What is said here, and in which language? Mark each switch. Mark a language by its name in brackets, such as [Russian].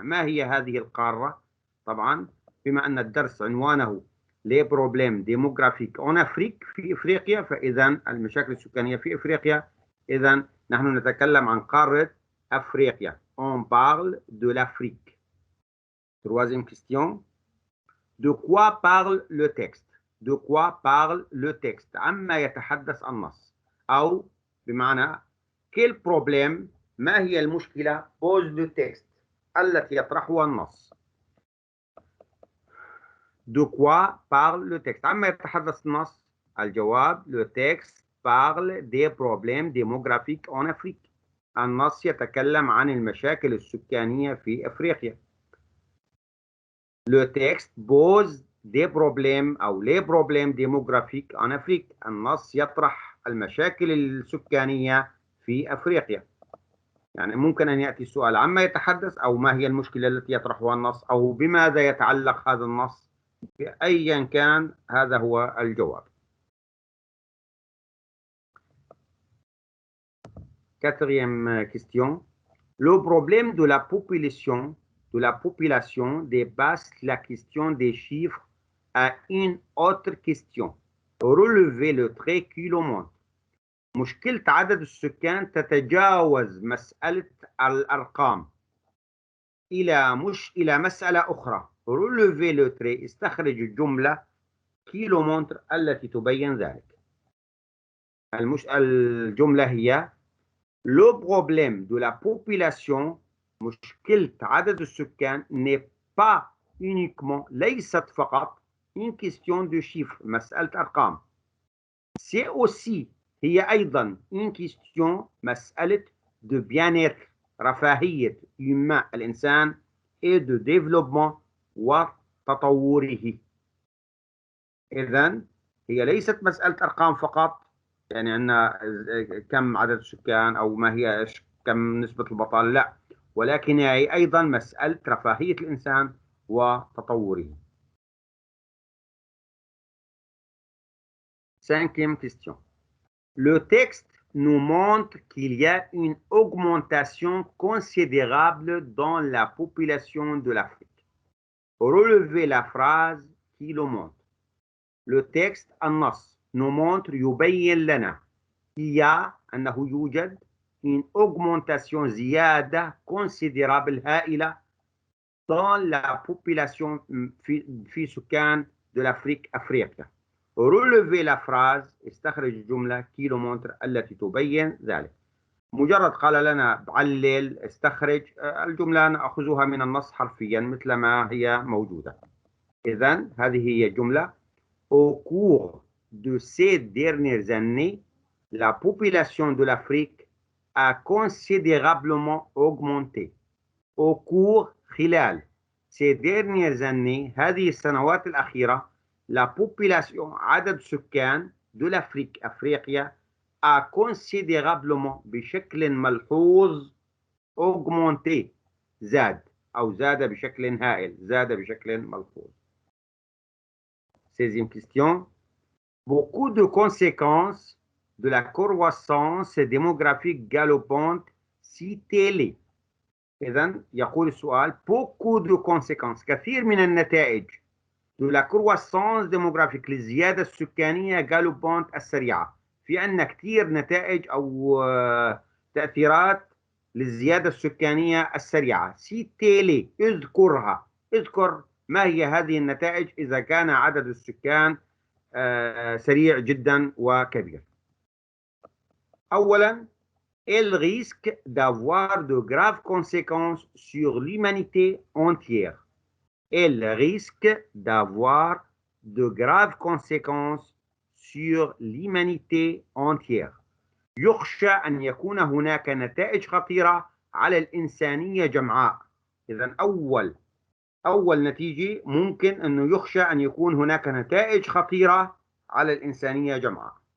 [Arabic] ما هي هذه القارة؟ طبعا بما أن الدرس عنوانه [French] Les problèmes démographiques en Afrique، [Arabic] في إفريقيا، فإذا المشاكل السكانية في إفريقيا، إذا نحن نتكلم عن قارة أفريقيا. [French] On parle de l'Afrique. Troisième question: De quoi parle le texte؟ De quoi parle le texte؟ [Arabic] عما يتحدث النص، أو بمعنى [French] quel problème، [Arabic] ما هي المشكلة [French] pose le texte [Arabic] التي يطرحها النص. [French] De quoi parle le texte؟ [Arabic] عما يتحدث النص. الجواب: [French] Le texte parle des problèmes démographiques en Afrique. [Arabic] النص يتكلم عن المشاكل السكانية في أفريقيا. [French] Le texte pose des problèmes أو les problèmes démographiques en Afrique. [Arabic] النص يطرح المشاكل السكانية في أفريقيا. يعني ممكن أن يأتي السؤال عما يتحدث، أو ما هي المشكلة التي يطرحها النص، أو بماذا يتعلق هذا النص. أيا كان هذا هو الجواب. [French] Quatrième question: Le problème de la population dépasse la question des chiffres à une autre question. Relevez le trait qui le montre. [Arabic] مشكلة عدد السكان تتجاوز مسألة الأرقام إلى مسألة أخرى. [French] Relevez le trait، [Arabic] استخرج الجملة [French] qui le montre [Arabic] التي تبين ذلك. الجملة هي: [French] Le problème de la population، [Arabic] مشكلة عدد السكان، [French] n'est pas uniquement، [Arabic] ليست فقط [French] une question de chiffres، [Arabic] مسألة أرقام. [French] C'est aussi، [Arabic] هي أيضا [French] une question، مسألة de bien-être، رفاهية humain الإنسان، et de développement، وتطوره. [Arabic] إذن هي ليست مسألة أرقام فقط، يعني أن كم عدد السكان أو ما هي كم نسبة البطالة، لا، ولكن هي أيضا مسألة رفاهية الإنسان وتطوره. [French] Cinquième question: Le texte nous montre qu'il y a une augmentation considérable dans la population de l'Afrique. Relevez la phrase qui le montre. Le texte النص nous montre [Arabic] يبين لنا [French] il y a [Arabic] أنه يوجد [French] une augmentation زيادة considérable هائلة dans la population [Arabic] في سكان [French] de l'Afrique أفريقيا. relevez la phrase [Arabic] استخرج الجملة كيلومتر التي تبين ذلك. مجرد قال لنا علل استخرج الجملة نأخذها من النص حرفيا مثل ما هي موجودة. إذن هذه هي الجملة. [French] Au cours de ces dernières années, la population de l'Afrique a considérablement augmenté. Au cours [Arabic] خلال [French] ces dernières années [Arabic] هذه السنوات الأخيرة [French] la population [Arabic] عدد سكان [French] de l'Afrique [Arabic] أفريقيا [French] a considérablement [Arabic] بشكل ملحوظ augmenté زاد أو زاد بشكل هائل زاد بشكل ملحوظ. [French] 16e question. Beaucoup de conséquences de la croissance démographique galopante citez-les. [Arabic] إذن يقول السؤال [French] beaucoup de conséquences [Arabic] كثير من النتائج [French] de la croissance démographique [Arabic] للزيادة السكانية galopante السريعة. في عندنا كثير نتائج أو تأثيرات للزيادة السكانية السريعة. [French] citez-les [Arabic] اذكرها. اذكر ما هي هذه النتائج إذا كان عدد السكان سريع جدا وكبير. [French] أولا elle risque d'avoir de graves conséquences sur l'humanité entière. Elle risque d'avoir de graves conséquences sur l'humanité entière. [Arabic] يخشى أن يكون هناك نتائج خطيرة على الإنسانية جمعاء. إذن أول نتيجة ممكن أنه يخشى أن يكون هناك نتائج خطيرة على الإنسانية جمعاء.